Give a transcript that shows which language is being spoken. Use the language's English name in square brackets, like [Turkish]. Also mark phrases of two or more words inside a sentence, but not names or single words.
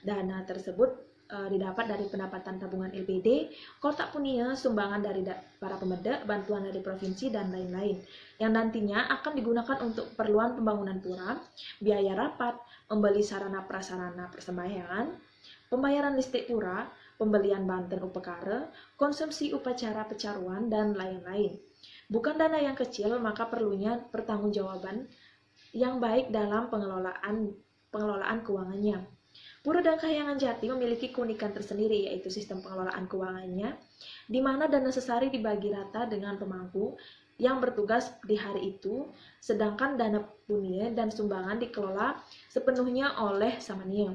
[Indonesian] Dana tersebut didapat dari pendapatan tabungan LPD, kotak punia, sumbangan dari para pemeda, bantuan dari provinsi, dan lain-lain, yang nantinya akan digunakan untuk keperluan pembangunan pura, biaya rapat, membeli sarana prasarana persembahyangan, pembayaran listrik pura, pembelian banten upekara, konsumsi upacara pecaruan, dan lain-lain. Bukan dana yang kecil, maka perlunya pertanggungjawaban yang baik dalam pengelolaan keuangannya. Pura dan Kahyangan Jati memiliki keunikan tersendiri, yaitu sistem pengelolaan keuangannya, di mana dana sesari dibagi rata dengan pemangku yang bertugas di hari itu, sedangkan dana punia dan sumbangan dikelola sepenuhnya oleh Samania.